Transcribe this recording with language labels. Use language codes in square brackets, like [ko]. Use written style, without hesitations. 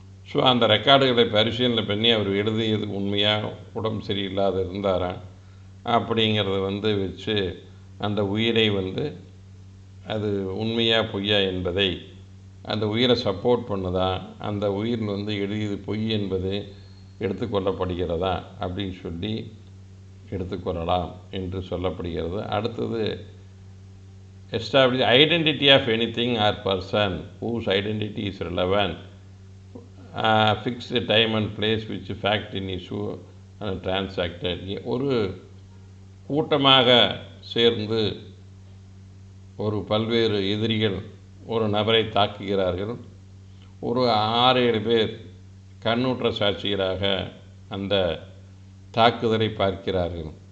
[ta] So அந்த ரெக்கார்டுகளை பரிசீலனை பண்ணி அவர் எழுதியது உண்மையாக உடம்பு சரியில்லாத இருந்தாரா அப்படிங்கிறத வச்சு அந்த உயிரை அது உண்மையாக பொய்யா என்பதை, அந்த உயிரை சப்போர்ட் பண்ணுதா, அந்த உயிர் எழுதியது பொய் என்பது எடுத்துக்கொள்ளப்படுகிறதா அப்படின்னு சொல்லி எடுத்துக்கொள்ளலாம் என்று சொல்லப்படுகிறது. அடுத்தது [en] establish identity of anything or person whose identity is relevant, fix the time and place which fact in issue and transacted. [ta] ஒரு கூட்டமாக சேர்ந்து ஒரு பல்வேறு எதிரிகள் ஒரு நபரை தாக்குகிறார்கள். ஒரு 6-7 பேர் கண்ணுற்ற சாட்சிகளாக அந்த தாக்குதலை பார்க்கிறார்கள்.